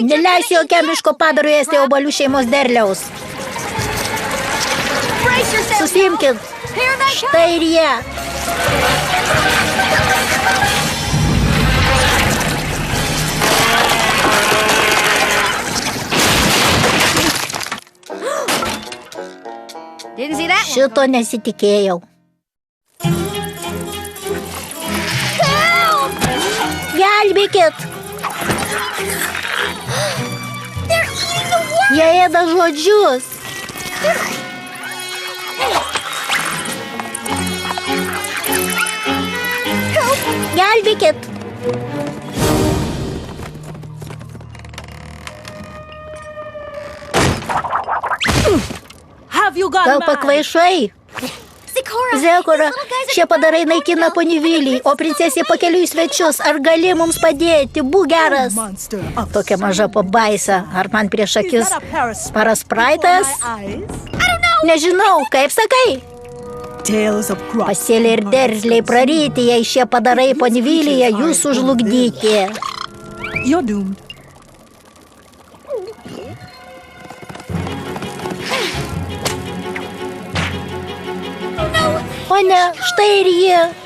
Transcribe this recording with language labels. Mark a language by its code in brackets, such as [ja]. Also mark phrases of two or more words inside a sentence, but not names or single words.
[lt] Neleisiu jokiam miško padarui ėsti obuolių šeimos derliaus. [en] Brace yourself. [lt] Susiimkit. [en] Here they come. [lt] Štai ir jie. [en] Didn't see that one. [lt] Šito nesitikėjau. Gelbėkit. Jie ėda žodžius. Gelbėkit. [en] Have you gone [lt] Gal [en] mad? [lt] pakvaišai? Zekora, šie padarai naikina ponivilį, o princesė pakeliui į svečius. Ar gali mums padėti? Būk geras. [en] Monster of [lt] Tokia maža pabaisa. Ar man prieš akis paraspraitas? Nežinau, kaip sakai? [en] tales of crops. [lt] Pasėlė ir derliai praryti, jei šie padarai ponivilyje jūs sužlugdyti. [en] You're doomed. [lt] O ne, štai ir jie.